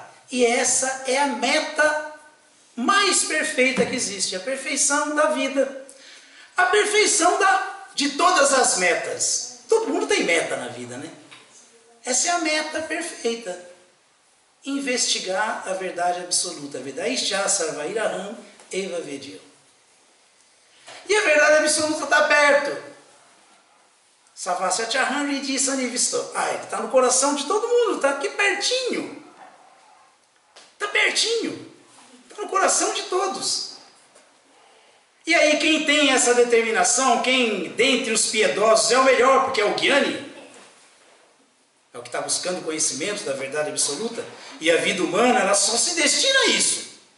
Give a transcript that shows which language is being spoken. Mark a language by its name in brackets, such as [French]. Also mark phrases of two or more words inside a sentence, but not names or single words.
[Portuguese] E essa é a meta mais perfeita que existe, a perfeição da vida, a perfeição de todas as metas. Todo mundo tem meta na vida, né? Essa é a meta perfeita. Investigar a verdade absoluta. [Sanskrit] वेदैश्च सर्वैरहम् एव वेद्यो. [Portuguese] E a verdade absoluta está perto. [Sanskrit] सर्वस्य चाहं हृदि सन्निविष्टो. [Portuguese] Ele está no coração de todo mundo, está aqui pertinho. Está pertinho. Está no coração de todos. E aí quem tem essa determinação, quem dentre os piedosos é o melhor, porque é o Gyani, é o que está buscando conhecimento da verdade absoluta, e a vida humana ela só se destina a isso.